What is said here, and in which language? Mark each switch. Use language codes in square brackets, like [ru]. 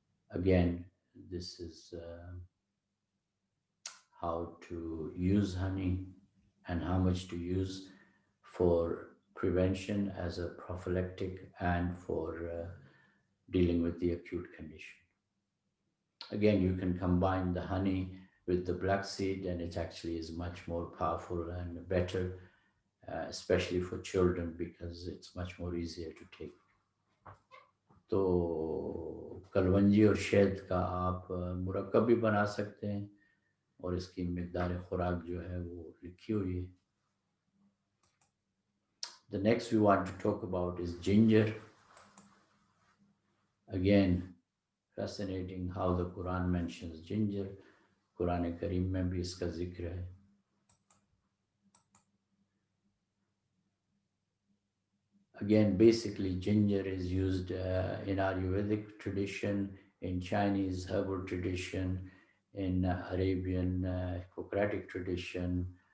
[en] Again, this is how to use honey and how much to use for prevention as a prophylactic and for dealing with the acute condition. Again, you can combine the honey with the black seed, and it actually is much more powerful and better, especially for children, because it's much more easier to take. [hi] तो कलवंजी और शहद का आप मुरक्कब भी बना सकते हैं, और इसकी मिक़दार खुराक जो है वो लिखी हुई है. [en] The next we want to talk about is ginger. Again, fascinating how the Quran mentions ginger. [hi] Quran Kareem में भी इसका जिक्र है. [en] Again, basically ginger is used in Ayurvedic tradition, in Chinese herbal tradition, in Arabian Hippocratic tradition.